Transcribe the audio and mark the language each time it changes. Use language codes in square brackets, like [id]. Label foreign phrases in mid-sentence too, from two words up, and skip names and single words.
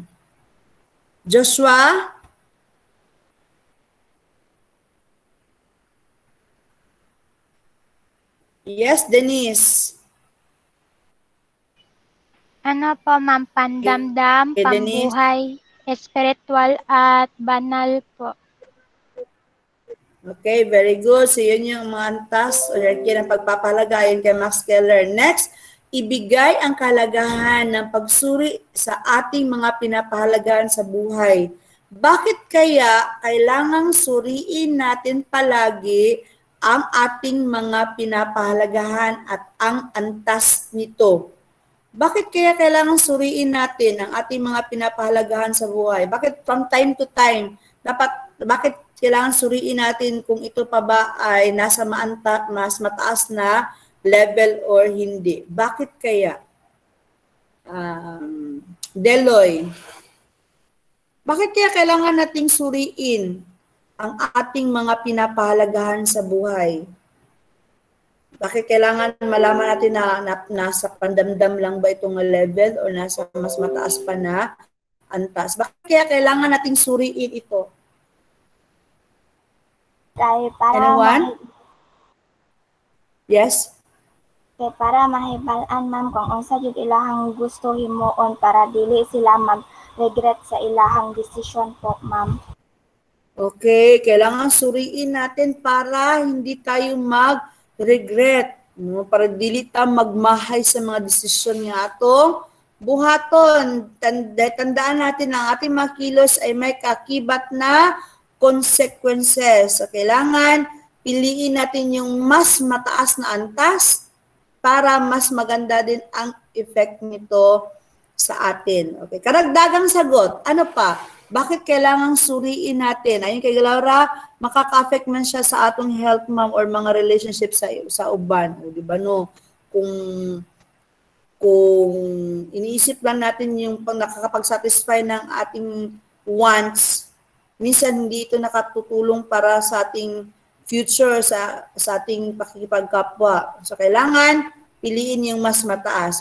[tl] Joshua? Yes, Denise. Ano po, ma'am? Pandamdam, Okay, Denise. pambuhay, spiritual at banal po. [en] Okay, very good. [tl] So, yun yung mga antas o hierarchy ng pagpapahalaga ayon kay Max Keller. Next, ibigay ang kahalagahan ng pagsuri sa ating mga pinapahalagahan sa buhay. Bakit kaya kailangang suriin natin palagi ang ating mga pinapahalagahan at ang antas nito? Bakit kaya kailangan suriin natin ang ating mga pinapahalagahan sa buhay? Bakit [en] from time to time, [tl] bakit kailangan suriin natin kung ito pa ba ay nasa mas mataas na [en] level or [tl] hindi? Bakit kaya? Deloy, bakit kaya kailangan nating suriin ang ating mga pinapahalagahan sa buhay? Bakit kailangan malaman natin na nasa pandamdam lang ba itong level o nasa mas mataas pa na antas? Bakit kaya kailangan nating suriin ito? Kaya para [en] Anyone? Yes? [ceb] Kaya para mahibalan, ma'am, kung unsa jud ilahang gusto himuon para dili sila mag-regret sa ilahang desisyon po, ma'am. [tl] Okay, kailangan suriin natin para hindi tayo mag-regret, no? [ceb] Para dili ta magmahay sa mga desisyon nga atong buhaton. [tl] Tandaan natin ang ating mga kilos ay may kakibat na consequences. So, kailangan piliin natin yung mas mataas na antas para mas maganda din ang effect nito sa atin. Okay, karagdagang sagot. Ano pa? Bakit kailangang suriin natin? Ayun kay Laura, [ceb] makaka-affect man siya sa atong health, ma'am, or mga relationship sa uban. [tl] O, di ba, no? kung iniisip lang natin yung nakakapag-satisfy ng ating wants, minsan hindi ito nakatutulong para sa ating future, sa ating pakikipagkapwa. So, kailangan piliin yung mas mataas.